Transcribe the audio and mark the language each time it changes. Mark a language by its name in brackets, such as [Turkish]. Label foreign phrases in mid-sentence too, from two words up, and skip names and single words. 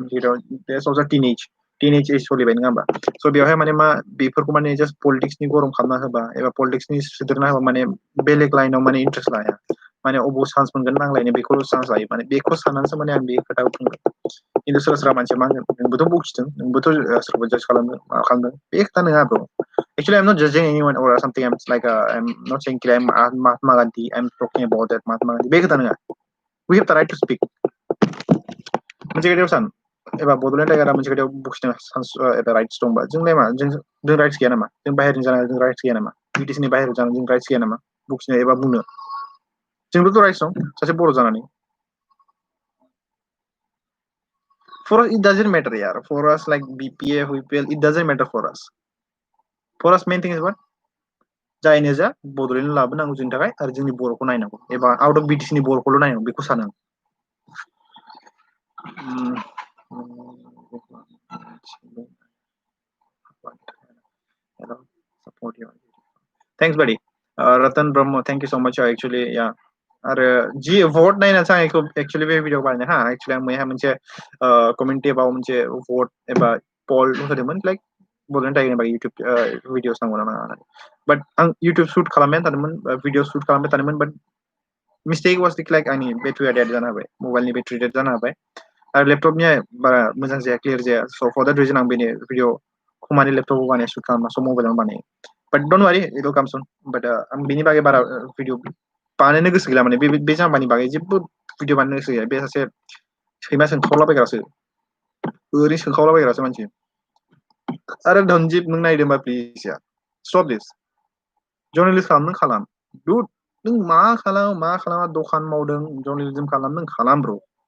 [Bodo] जेराव [English] teen age [Bodo] सोलिबाय नङा होमबा स' बेवहाय माने मा बेफोरखौ माने जास्ट पलिटिक्सनि गरम खालामना होबा एबा पलिटिक्सनि सोदेरना होबा माने बेलेग लाइनाव माने इन्ट्रेस्ट लाया माने अबाव चान्स मोनगोन नांलायनो बेखौल' चान्स लायो माने बेखौ साननानैसो माने आं बे खोथाखौ बुंदों खिन्थु सोरबा सोरबा मानसिया मा होनगोन नोंबोथ' बखिदों नोंबोथ' सोरबा जाज खालामदों मा खालामदों बे खोथा नङा ब्र [English] actually I'm not judging anyone or something I'm like I'm not saying I'm Mahatma Gandhi I'm talking about that Mahatma Gandhi [Bodo] बे खोथा नङा [English] we have the right to speak [Bodo] मोनसे खोथायाव सान एबा बड'लेण्ड टाइगारा मोनसे खोथायाव बखिनो चान्स एबा राइट्स दंबा जोंलाय मा जों राइट्स गैया नामा जों बाहेरनि जानानै जों राइट्स गैया नामा BTC नि बाहेरायाव जानो जों राइट्स गैया नामा बुखिनो एबा बुंनो जोंबोथ' राइट्स दं सासे बर' जानानै [English] for us it doesn't matter yaar for us like BPA WPL it doesn't matter for us main thing is what [Bodo] जायनो जा बड'लेण्ड लाबोनांगौ जोंनि थाखाय आरो जोंनि बर'खौ नायनांगौ एबा [English] out of BTC [Bodo] नि बर'खौल' नायनांगौ बेखौ सानो आं [English] support you thanks buddy Ratan [Bodo] Brahmo [English] thank you so much actually yeah [Bodo] आरो जि भट नायनानैसो आं बेखौ एक्चुअलि बे भिडिअ बानायनो हा एक्चुअलि आं मैहा मोनसे कमेन्टेबाव मोनसे भट एबा पल होदोंमोन लाइक बड'लेण्ड टाइगारनि बागै [English] YouTube videos [Bodo] नांगौ नामा बाट आं [English] YouTube shoot [Bodo] खालामबाय थादोंमोन [English] video shoot [Bodo] खालामबाय थादोंमोन बाट [English] mistake was like [Bodo] आंनि बेटारिया डेड जानो हाबाय मबाइलनि [English] battery dead [Bodo] जानो हाबाय आरो लेपटपनि बारा मोजां जाया क्लियार जाया [English] so for that reason [Bodo] आं बेनि भिडिअ खोमानि लेपटपाव बानाय शुट खालामना स' मबाइलावनो बानायो [English] but don't worry it will come soon but [Bodo] आं बेनि बागै बारा भिडिअ बानायनो गोसो गैला माने बे जाम्बानि बागै जेबो भिडिअ बानायनो गोसो गैया बे सासे सैमा सोंखावलाबायग्रासो ओरैनो सोंखावलाबायग्रासो मानसि आरो धनजित नों नायदोंबा [English] please ya stop this journalist [Bodo] खालाम नों खालाम दुड नों मा खालामा दखान मावदों जर्नालिज्म खालाम नों खालाम ब्र